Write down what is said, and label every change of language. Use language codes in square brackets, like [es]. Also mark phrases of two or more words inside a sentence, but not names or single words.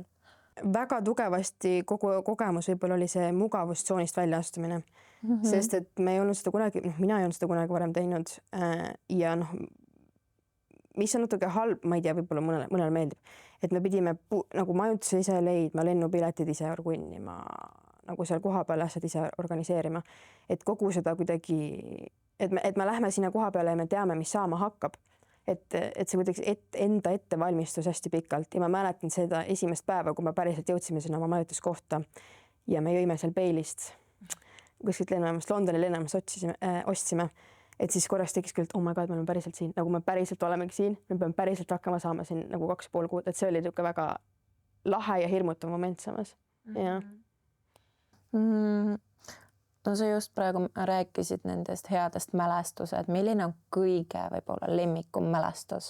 [et] Väga tugevasti kogu kogemus võib-olla oli see mugavustsoonist väljaastumine, sest et me ei olnud seda kunagi, mina ei olnud seda kunagi varem teinud ja mis on natuke halb, ma ei tea, võib-olla mõnele meeldib, et me pidime nagu majutuse ise leidma, lennupiletid ise orgunnima, nagu seal kohapeal asjad ise organiseerima, et kogu seda kuidagi, et me lähme sinna koha peale ja me teame, mis saama hakkab. Et see kuidagi enda ettevalmistus hästi pikalt ja ma mäletan seda esimest päeva, kui me päriselt jõudsime sinna oma majutuskohta ja me jõime seal Baileyst kuskilt lennujaamast, Londoni lennujaamast ostsime, et siis korraks tekkis küll, et [en] oh my god, [et] me oleme päriselt siin, nagu me päriselt olemegi siin, me peame päriselt hakkama saama siin nagu 2,5 kuud, et see oli niisugune väga lahe ja hirmutav moment samas. Ja. No sa just praegu rääkisid nendest headest mälestused. Milline on kõige võib-olla lemmikum mälestus?